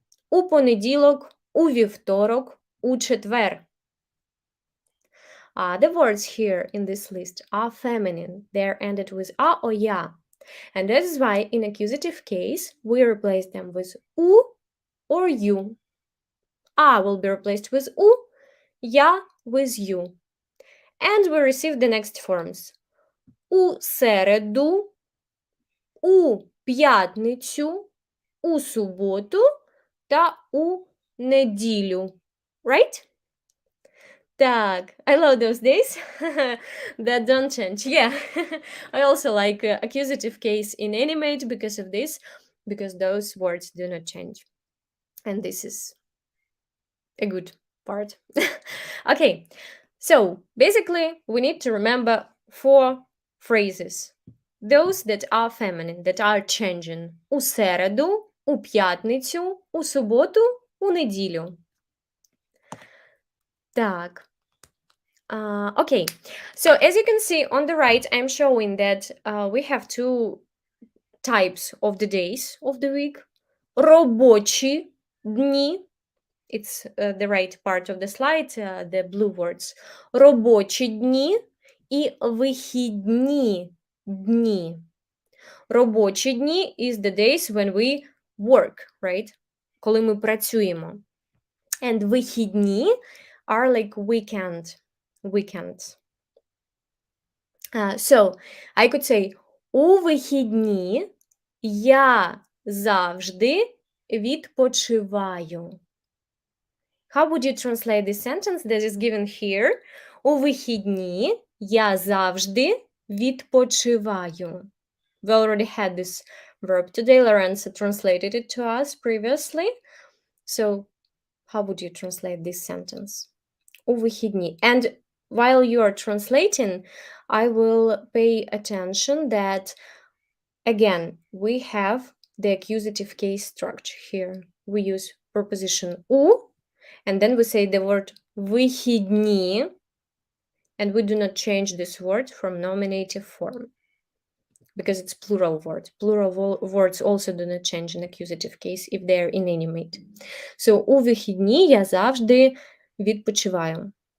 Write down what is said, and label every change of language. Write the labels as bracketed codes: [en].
[uk] У понеділок, у вівторок, у четвер. [en] The words here in this list are feminine. They are ended with a or ya. And that is why in accusative case, we replace them with u or you. A will be replaced with u, ya with you. And we receive the next forms. [uk] У середу, у п'ятницю, у суботу та у неділю. [en] Right? Так, I love those days that don't change. Yeah, I also like accusative case in animate because of this, because those words do not change. And this is a good part. Okay, so basically we need to remember 4 phrases. Those that are feminine, that are changing. [uk] У середу, у п'ятницю, у суботу, у неділю. Так. [en] Okay, so as you can see on the right, I'm showing that we have 2 types of the days of the week. [uk] Робочі дні. [en] It's the right part of the slide, the blue words. [uk] Робочі дні і вихідні дні. Робочі дні [en] is the days when we work, right? [uk] Коли ми працюємо. [en] And вихідні are like weekends. So, I could say, [uk] у вихідні я завжди відпочиваю. [en] How would you translate this sentence that is given here? [uk] У вихідні я завжди відпочиваю. [en] We already had this verb today. Lorenzo translated it to us previously. So, how would you translate this sentence? [uk] У вихідні. [en] And while you are translating, I will pay attention that, again, we have the accusative case structure here. We use preposition у, and then we say the word вихідні, and we do not change this word from nominative form, because it's plural word. Plural words also do not change in accusative case if they are inanimate. [uk] So, у вихідні я завжди відпочиваю.